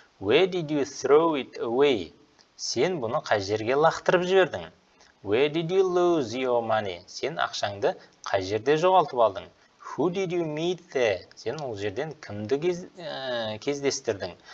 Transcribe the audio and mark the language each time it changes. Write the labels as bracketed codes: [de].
[en] Where did you throw it away? [kk] Сен бұны қай жерге лақтырып жібердің? [en] Where did you lose your money? [kk] Сен ақшаңды қай жерде жоғалтып алдың? [en] Who did you meet there? [kk] Сен ол жерден кімді кездестірдің?